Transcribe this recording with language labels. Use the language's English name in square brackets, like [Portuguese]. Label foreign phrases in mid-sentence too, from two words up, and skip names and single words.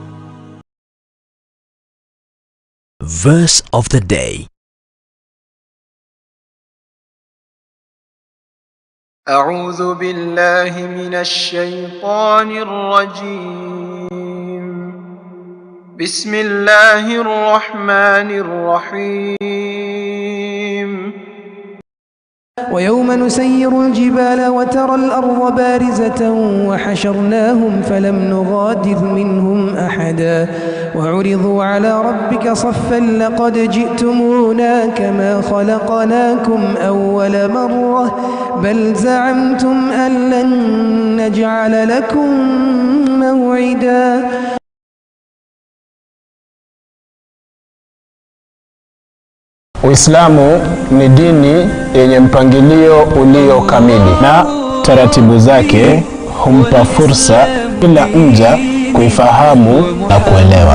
[English] Verse of the day. [Arabic] أعوذ بالله من الشيطان الرجيم. بسم الله الرحمن الرحيم. ويوم نسير الجبال وترى الأرض بارزة وحشرناهم فلم نغادر منهم أحدا وعرضوا على ربك صفا لقد جئتمونا كما خلقناكم أول مرة بل زعمتم أن لن نجعل لكم موعدا. [Swahili] Uislamu ni dini yenye mpangilio ulio kamili na taratibu zake humpa fursa kila mja kuifahamu na kuelewa.